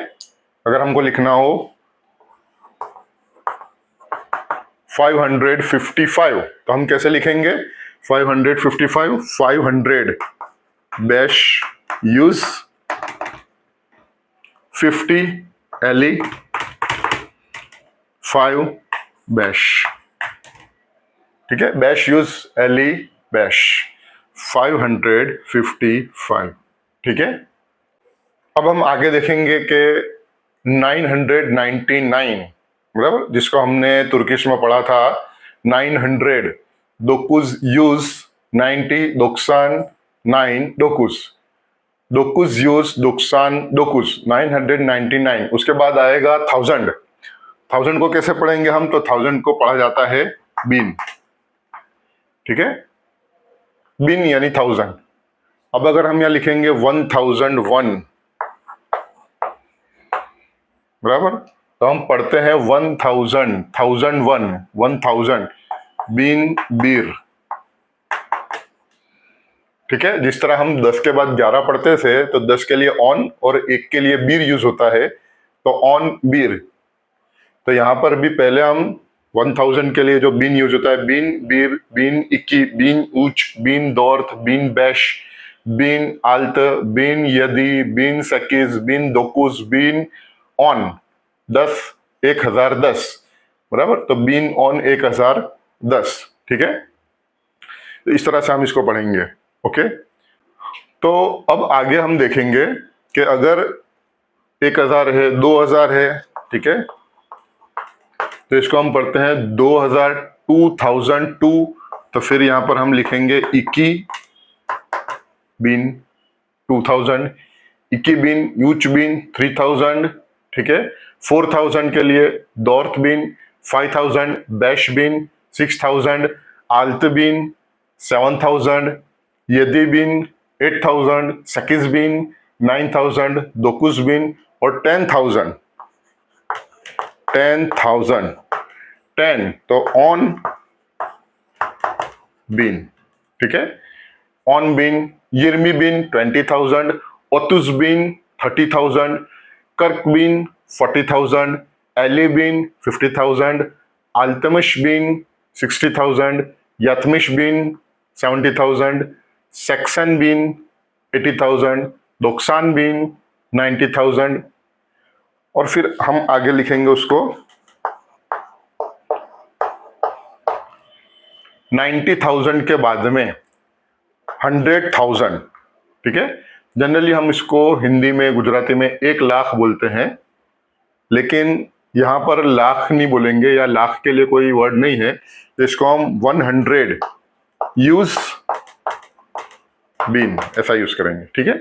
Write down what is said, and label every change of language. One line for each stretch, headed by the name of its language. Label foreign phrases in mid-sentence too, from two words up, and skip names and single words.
Hindi: अगर हमको लिखना हो 555, तो हम कैसे लिखेंगे, 555, 500
Turkish: beş yüz,
Hindi: 50 एली, 5 बैश, ठीक है।
Turkish: beş yüz, elli, beş, 555,
Hindi: ठीक है। अब हम आगे देखेंगे कि 999 बराबर, जिसको हमने तुर्किश में पढ़ा था 900,
Turkish: dokuz yüz 90, doksan 9, dokuz, dokuz yüz, doksan dokuz 999.
Hindi: उसके बाद आएगा 1000, 1000 को कैसे पढ़ेंगे हम, तो 1000 को पढ़ा जाता है बीन, ठीक है। बीन यानी 1000। अब अगर हम यहां लिखेंगे 1001 बराबर, तो हम पढ़ते हैं 1000, 1001, 1000
Turkish: bin, bir,
Hindi: ठीक है। जिस तरह हम 10 के बाद 11 पढ़ते थे, तो 10 के लिए ऑन और 1 के लिए बीर यूज होता है, तो
Turkish: on bir.
Hindi: तो यहां पर भी पहले हम 1000 के लिए जो बीन यूज होता है,
Turkish: bin, bir, bin, iki, bin, üç, bin, dört, bin, beş, bin, altı, bin, yedi, bin, sekiz, bin, dokuz, bin, on 10, 1010
Hindi: बराबर, तो
Turkish: bin on 1010,
Hindi: ठीक है। तो इस तरह से हम इसको पढ़ेंगे, ओके। तो अब आगे हम देखेंगे कि अगर 1000 है, 2000 है, ठीक है, तो इसको हम पढ़ते हैं 2000, 2002। तो फिर यहां पर हम लिखेंगे
Turkish: iki bin 2000, iki bin, üç bin 3000,
Hindi: ठीक है।
Turkish: 4000
Hindi: के लिए
Turkish: dört bin, 5000 beş bin, 6000 altı bin, 7000 yedi bin, 8000 sekiz bin, 9000 dokuz bin और 10,000, 10,000, 10 तो on bin,
Hindi: ठीक है।
Turkish: on bin, yirmi bin 20,000, otuz bin 30,000, kırk bin 40,000, elli bin 50,000, altmış bin 60,000, yetmiş bin 70,000, seksen bin 80,000, doksan bin 90,000.
Hindi: और फिर हम आगे लिखेंगे उसको 90,000 के बाद में 100,000, ठीक है। जनरली हम इसको हिंदी में, गुजराती में 1 लाख बोलते हैं, लेकिन यहां पर लाख नहीं बोलेंगे या लाख के लिए कोई वर्ड नहीं है, तो इसको हम
Turkish: 100 yüz bin
Hindi: ऐसा यूज करेंगे, ठीक है।